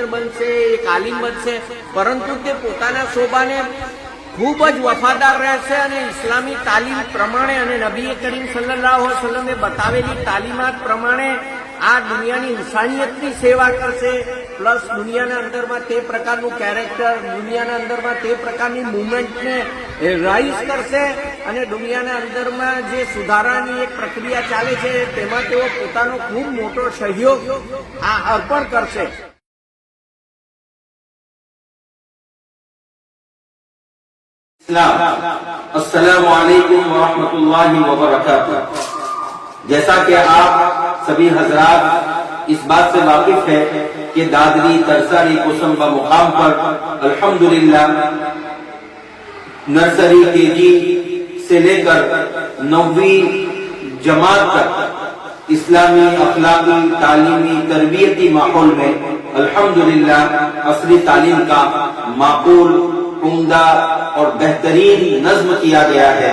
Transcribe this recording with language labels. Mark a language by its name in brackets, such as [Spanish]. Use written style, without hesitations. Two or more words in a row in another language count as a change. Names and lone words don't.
[Gujarati] બનશે, એક આલિમ બનશે, પરંતુ તે પોતાના શોભાને ખૂબ જ વફાદાર રહેશે અને ઇસ્લામી તાલીમ પ્રમાણે અને નબી કરીમ [Arabic] صلى الله عليه وسلم [Gujarati] બતાવેલી તાલીમાત પ્રમાણે આ દુનિયાની ઇન્સાનિયતની સેવા કરશે, પ્લસ દુનિયાના અંદરમાં તે પ્રકારનું કેરેક્ટર, દુનિયાના અંદરમાં તે પ્રકારની મુવમેન્ટને રાઇઝ કરશે અને દુનિયાના અંદરમાં જે સુધારાની એક પ્રક્રિયા ચાલે છે તેમાં તેઓ પોતાનો ખૂબ મોટો સહયોગ અર્પણ કરશે. [Arabic] السلام عليكم ورحمة الله وبركاته. [Hindi] जैसा कि आप सभी हजरात इस बात से वाकिफ है कि दादरी तरसारी कोसंबा मुकाम पर अल्हम्दुलिल्लाह [English] nursery KG [Hindi] से लेकर 9वीं जमात तक इस्लामी अखलाकी तालीमी तरबियती माहौल में अल्हम्दुलिल्लाह असली तालीम का माकूल, उम्दा और बेहतरीन नज्म किया गया है.